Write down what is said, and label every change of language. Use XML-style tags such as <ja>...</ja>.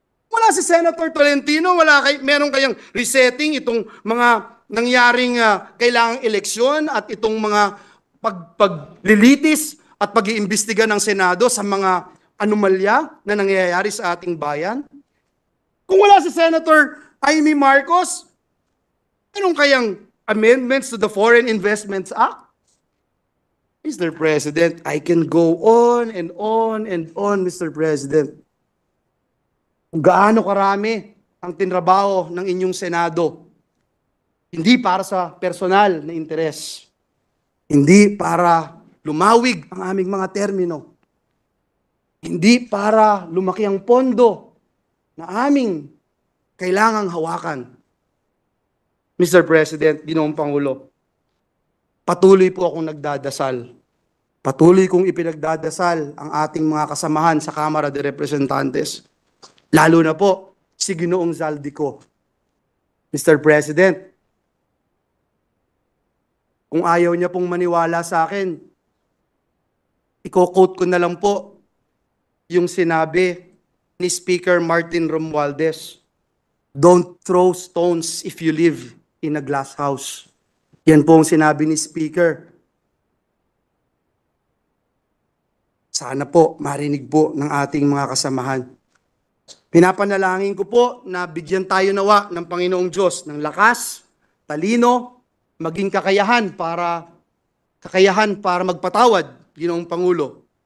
<tl>Wala si Senator Tolentino, meron kayang resetting itong mga nangyaring kailangang eleksyon at itong mga paglilitis at pag-iimbestiga ng Senado sa mga anomalya na nangyayari sa ating bayan. Kung wala si Senator Amy Marcos, meron kayang</tl> <en>amendments to the Foreign Investments Act.</en> <tl>Mr.</tl> <en>President, I can go on and on and on, Mr. President.</en> <tl>Kung gaano karami ang tinrabaho ng inyong Senado, hindi para sa personal na interes, hindi para lumawig ang aming mga termino, hindi para lumaki ang pondo na aming kailangang hawakan. Mr. President, Ginoong Pangulo, patuloy po akong nagdadasal. Patuloy kong ipinagdadasal ang ating mga kasamahan sa Kamara de Representantes. Lalo na po si Ginoong Zaldico. Mr. President, kung ayaw niya pong maniwala sa akin, i-quote ko na lang po yung sinabi ni Speaker Martin Romualdez.</tl> <en>Don't throw stones if you live in a glass house.</en> <tl>Yan po ang sinabi ni Speaker. Sana po marinig po ng ating mga kasamahan. Pinapanalangin ko po na bigyan tayo nawa ng Panginoong Diyos ng lakas, talino, maging kakayahan para magpatawad, Ginoong Pangulo.</tl>